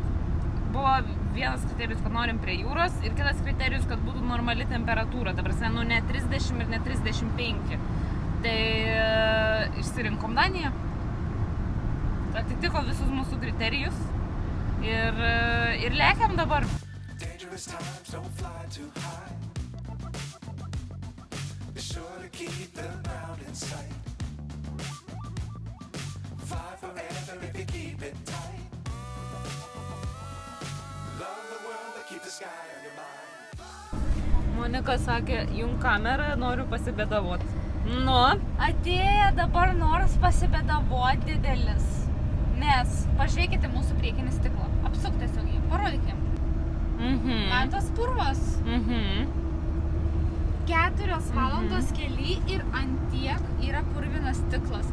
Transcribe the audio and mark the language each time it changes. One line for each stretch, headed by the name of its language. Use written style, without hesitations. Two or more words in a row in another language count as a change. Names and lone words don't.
Lithuanian: Buvo vienas kriterijus, kad norim prie jūros ir kitas kriterijus, kad būtų normali temperatūra. Ta prasme, nu ne 30 ir ne 35. Tai išsirinkom Daniją. Atitiko visus mūsų kriterijus ir lekiam dabar.
English: Tourist times don't fly too high. Be sure to keep the ground in sight. Fly forever if you keep it tight. Love the world, but keep the sky on your mind.
Lithuanian: Monika sakė, jum kamerą, noriu pasibėdavot. Nu, Atėjo dabar noras pasibėdavot didelis. Nes pažiūrėkite mūsų priekinį stiklą. Apsuk tiesiog jį, parodykim. Matos purvas. 4 valandos kely ir antiek yra purvinas stiklas.